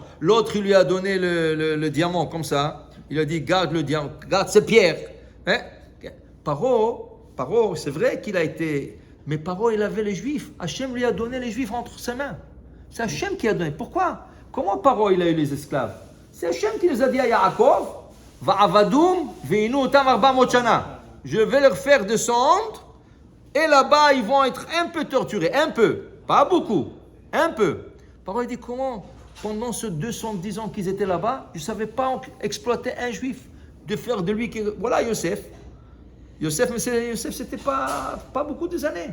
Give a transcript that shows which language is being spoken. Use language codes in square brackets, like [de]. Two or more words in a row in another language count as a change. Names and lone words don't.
[fr] L'autre, il lui a donné le diamant comme ça, il a dit, garde le diamant, garde ces pierres. Hein? Paro, c'est vrai qu'il a été, mais Paro, il avait les Juifs, Hachem lui a donné les Juifs entre ses mains. C'est Hachem qui a donné. Pourquoi? Comment Paro, il a eu les esclaves? C'est Hachem qui les a dit à Yaakov, [he] ועבדום וענו אותם 400 שנה. [fr] Je vais leur faire descendre, et là-bas, ils vont être un peu torturés. Un peu. Pas beaucoup. Un peu. Paro, il dit, comment? Pendant ces 210 ans qu'ils étaient là-bas, je ne savais pas exploiter un juif, de faire de lui... Voilà Yosef. Yosef, c'était pas beaucoup de années.